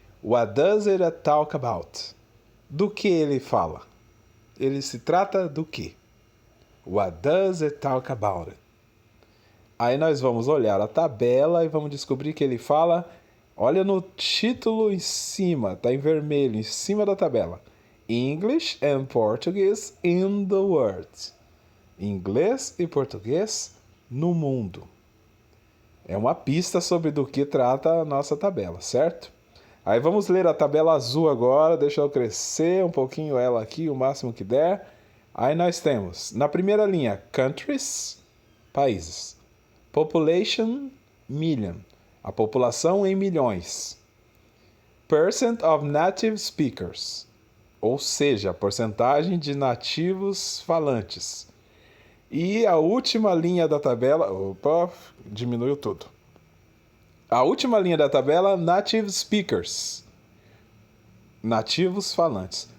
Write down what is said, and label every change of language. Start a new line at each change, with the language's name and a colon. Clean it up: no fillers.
English: What does it talk about?
Portuguese: Do que ele fala? Ele se trata do que?
English: What does it talk about?
Portuguese: Aí nós vamos olhar a tabela e vamos descobrir que ele fala... Olha no título em cima, está em vermelho, em cima da tabela.
English: English and Portuguese in the world.
Portuguese: Inglês e português no mundo. É uma pista sobre do que trata a nossa tabela, certo? Aí vamos ler a tabela azul agora. Deixa eu crescer um pouquinho ela aqui, o máximo que der. Aí nós temos, na primeira linha, countries, países.
English: Population, million.
Portuguese: A população em milhões.
English: Percent of native speakers.
Portuguese: Ou seja, a porcentagem de nativos falantes. E a última linha da tabela... Opa, diminuiu tudo. A última linha da tabela,
English: native speakers.
Portuguese: Nativos falantes.